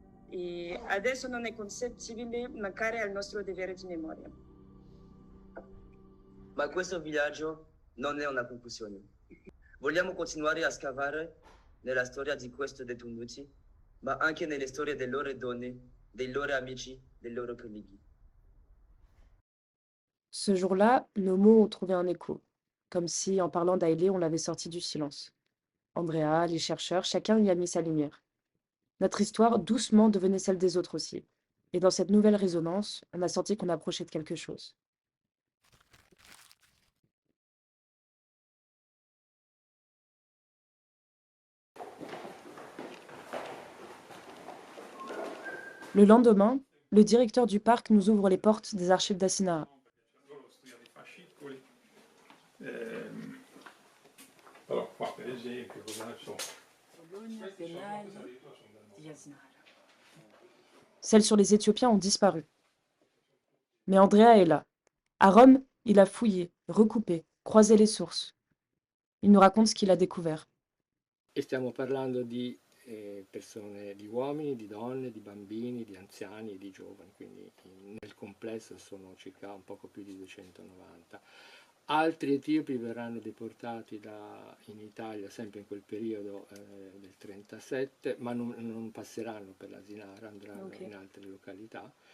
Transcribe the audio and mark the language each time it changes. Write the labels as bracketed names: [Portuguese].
[Italian] E adesso non è concepibile mancare al nostro dovere di memoria. Ma questo viaggio non è una conclusione. Vogliamo continuare a scavare nella storia di questi detenuti, ma anche nelle storie delle loro donne, dei loro amici, dei loro colleghi. [French] Ce jour-là, nos mots ont trouvé un écho, comme si, en parlant d'Haile, on l'avait sorti du silence. Andrea, les chercheurs, chacun y a mis sa lumière. Notre histoire, doucement, devenait celle des autres aussi. Et dans cette nouvelle résonance, on a senti qu'on approchait de quelque chose. Le lendemain, le directeur du parc nous ouvre les portes des archives d'Assinara. [Italian] Allora, qua per esempio, cosa ne so. [French] Celles sur les Éthiopiens ont disparu. Mais Andrea est là. À Rome, il a fouillé, recoupé, croisé les sources. Il nous raconte ce qu'il a découvert. [Italian] E stiamo parlando di persone, di uomini, di donne, di bambini, di anziani e di giovani, quindi nel complesso sono circa un poco più di 290. Altri etiopi verranno deportati in Italia sempre in quel periodo del 37, ma non passeranno per l'Asinara, andranno in altre località.